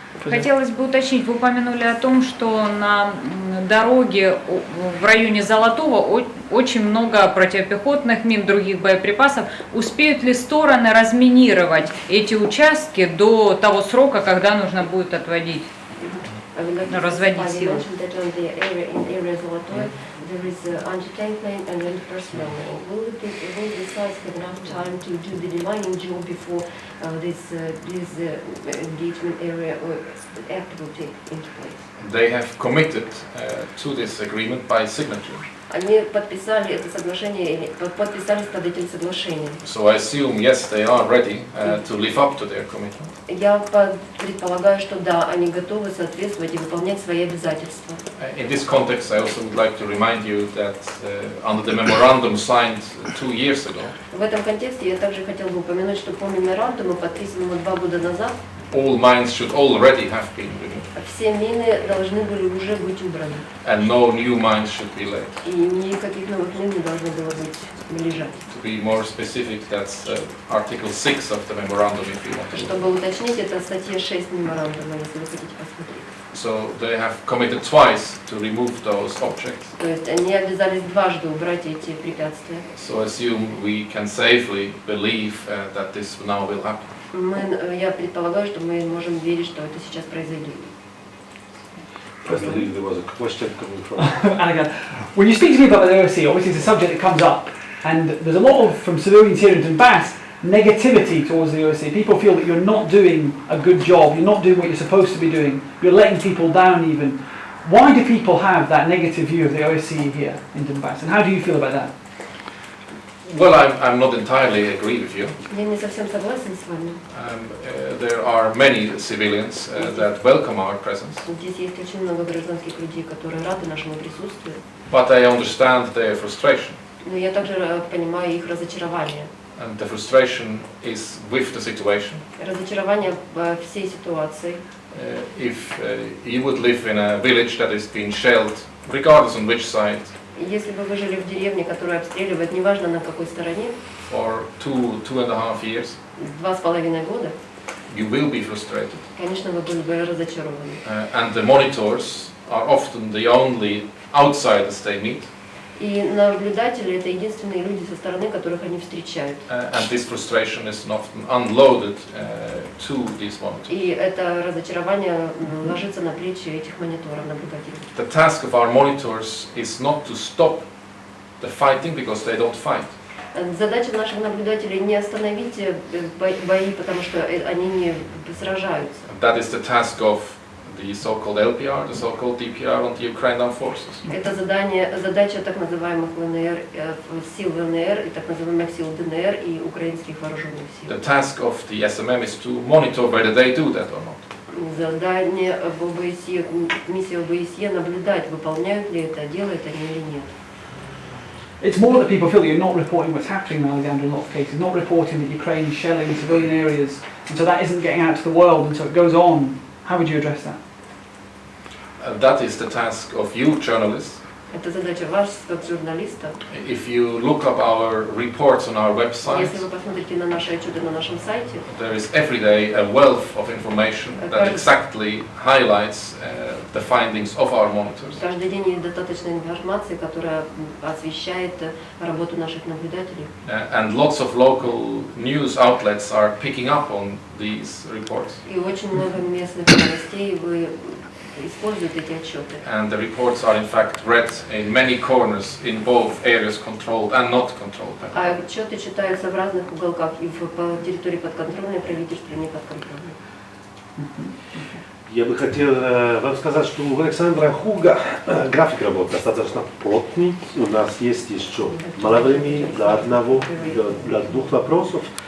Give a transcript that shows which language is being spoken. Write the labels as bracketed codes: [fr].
[ru] Хотелось бы уточнить, вы упомянули о том, что на дороге в районе Золотого очень много противопехотных мин, других боеприпасов. Успеют ли стороны разминировать эти участки до того срока, когда нужно будет отводить? Разводить силы. [en] There is anti-tank lane and anti-personnel lane. Will the sites have enough time to do the demining job before this engagement area act will take into place? They have committed to this agreement by signature. [ru] Они подписали это соглашение или подписались под этим соглашением. [en] So I assume, yes, they are ready to live up to their commitment. [ru] Я предполагаю, что да, они готовы соответствовать и выполнять свои обязательства. [en] In this context, I also would like to remind you that under the memorandum signed 2 years ago, [ru] В этом контексте я также хотел бы упомянуть, что по меморандуму, подписанному 2 года назад, [en] all mines should already have been removed, [ru] все мины должны были уже быть убраны. [en] and no new mines should be laid. [ru] И никаких новых мин не должно было быть лежать. [en] To be more specific, that's Article 6 of the memorandum, if you want to look. [ru] Чтобы уточнить, это статья 6 меморандума, если вы хотите посмотреть. [en] So they have committed twice to remove those objects. [ru] То есть они обязались дважды убрать эти препятствия. [en] So I assume we can safely believe that this now will happen. [ru] Я предполагаю, что мы можем верить, что это сейчас произойдет. [en] There was a question coming from. And again, when you speak to people about the OSCE, obviously it's a subject that comes up, and there's a lot of, from civilians here in Donbass, negativity towards the OSCE. People feel that you're not doing a good job, you're not doing what you're supposed to be doing, you're letting people down even. Why do people have that negative view of the OSCE here in Donbass, and how do you feel about that? Well, I'm not entirely agree with you. [ru] Я не совсем согласен с вами. [en] There are many civilians that welcome our presence, [ru] Здесь есть очень много гражданских людей, которые рады нашему присутствию. [en] but I understand their frustration. [ru] Но я также понимаю их разочарование. [en] And the frustration is with the situation. [ru] Разочарование во всей ситуации. [en] If you would live in a village that is being shelled, regardless on which side, [ru] Если бы вы жили в деревне, которую обстреливают, неважно на какой стороне, [en] for 2.5 years, [ru] 2,5 года, [en] you will be frustrated. [ru] конечно, вы были бы разочарованы. [en] And the monitors are often the only outsiders they meet. [ru] И наблюдатели — это единственные люди со стороны, которых они встречают. [en] And this frustration is often unloaded to these monitors. [ru] И это разочарование ложится на плечи этих мониторов, наблюдателей. [en] The task of our monitors is not to stop the fighting because they don't fight. [ru] Задача наших наблюдателей не остановить бои, потому что они не сражаются. [en] That is the task of the so-called LPR, the so-called DPR on the Ukrainian armed forces. [ru] Это задача так называемых ВНР, сил ВНР и так называемых сил ДНР и украинских вооруженных сил. [en] The task of the SMM is to monitor whether they do that or not. [ru] Задание в ОБСЕ, миссия ОБСЕ наблюдать, выполняют ли это, делают они или нет. [en] It's more that people feel that you're not reporting what's happening in Alexander in a lot of cases, not reporting that Ukraine is shelling civilian areas, and so that isn't getting out to the world, and so it goes on. How would you address that? That is the task of you journalists. [ru] Это задача вас, как журналиста. [en] If you look up our reports on our website, [ru] Если вы посмотрите на наши отчеты на нашем сайте, [en] there is every day a wealth of information that exactly highlights the findings of our monitors. [ru] каждый день есть достаточно информации, которая освещает работу наших наблюдателей. [en] And lots of local news outlets are picking up on these reports. [ru] И очень много местных новостей вы используют эти отчеты. [en] And the reports are in fact read in many corners in both areas controlled and not controlled. [ru] А отчеты читаются в разных уголках и по территории подконтрольной правительства, и не подконтрольной. Я бы хотел вам сказать, что у Александра Хуга график работы достаточно плотный. У нас есть еще мало времени для двух вопросов.